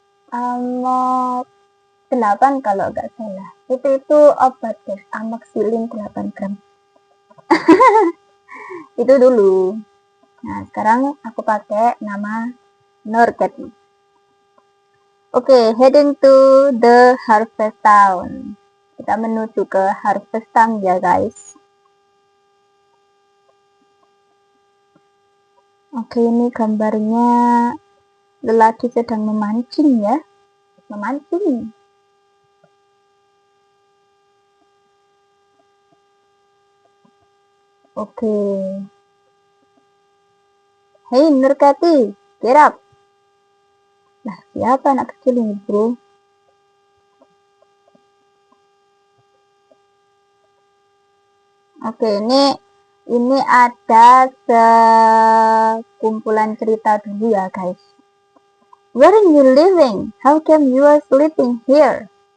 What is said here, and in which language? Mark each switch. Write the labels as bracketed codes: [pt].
[id] Amox 8 kalau nggak salah. Itu obat guys, amoxicillin 8 gram. Itu dulu. Nah, sekarang aku pakai nama Nurkati. [en] Oke, heading to the Harvest Town. [id] Kita menuju ke Harvest Town ya guys. Oke, ini gambarnya lelaki sedang memancing ya. Memancing. Oke. [en] Hey Nurkati, get up. [id] Nah, siapa anak kecil ini bro? Oke, ini ada sekumpulan cerita dulu ya guys. [en] Where are you living? How come you are sleeping here?